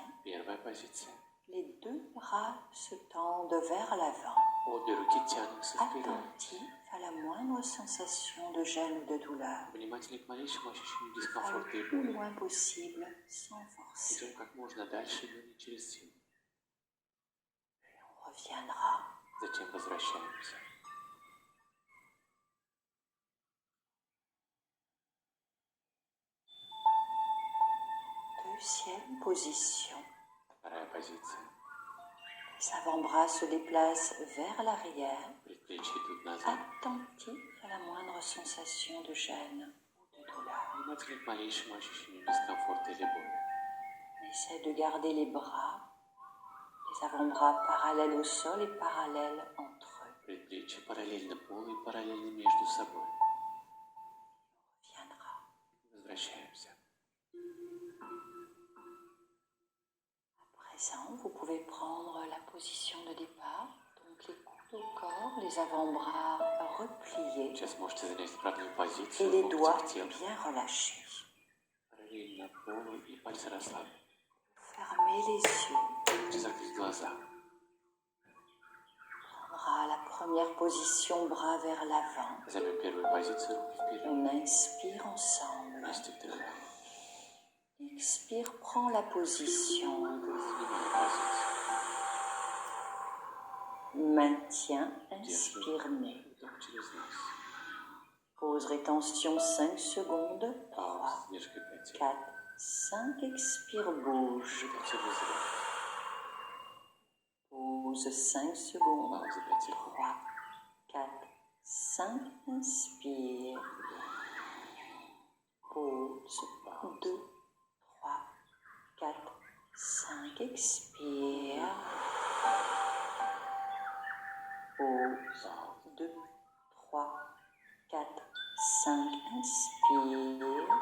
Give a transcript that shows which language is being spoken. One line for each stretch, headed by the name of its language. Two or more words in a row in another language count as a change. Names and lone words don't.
Russian: Первая позиция.
French: Les deux bras se tendent vers l'avant,
Russian: Обе руки тянутся вперед.
French: attentifs à la moindre sensation de gêne ou de douleur.
Russian: Внимательны к малейшему ощущению
French: Allez
Russian: дискомфорта
French: le
Russian: и
French: plus
Russian: боли.
French: loin possible, sans forcer.
Russian: Идем как можно дальше, но не через силу.
French: On reviendra.
Russian: Затем возвращаемся.
French: Deuxième position.
Russian: Вторая позиция.
French: Les avant-bras se déplacent vers l'arrière,
Russian: Предплечья идут назад.
French: attentifs à la moindre sensation de gêne ou de douleur.
Russian: Внимательны к малейшему ощущению дискомфорта или боли.
French: On essaie de garder les bras, les avant-bras parallèles au sol et parallèles entre eux.
Russian: Предплечья параллельно полу и параллельно между собой.
French: On reviendra.
Russian: Возвращаемся.
French: À présent, vous pouvez prendre la position de départ, donc les coudes au corps, les avant-bras repliés
Russian: Сейчас можете занять правильную
French: et
Russian: позицию,
French: les
Russian: локти
French: doigts
Russian: к телу.
French: bien relâchés.
Russian: Параллельно полу и пальцы расслаблены.
French: Fermez les yeux.
Russian: Можете закрыть глаза.
French: Prendra la première position, bras vers l'avant.
Russian: Займем первую позицию, руки вперед.
French: On inspire ensemble.
Russian: Вместе вдыхаем.
French: Expire, prends la position.
Russian: Занимаем позицию.
French: Maintien, inspire, nez.
Russian: Вдох через нос.
French: Pause, rétention 5 secondes. 3,
Russian: Пауза, задержка 5 секунд.
French: 4, 5, expire, bouge.
Russian: Вдох через рот.
French: Pause 5 secondes.
Russian: Пауза 5 секунд.
French: 3, 4, 5, inspire. Pause 2, 3, 4, 5, expire. Pause 2, 3, 4, 5, inspire.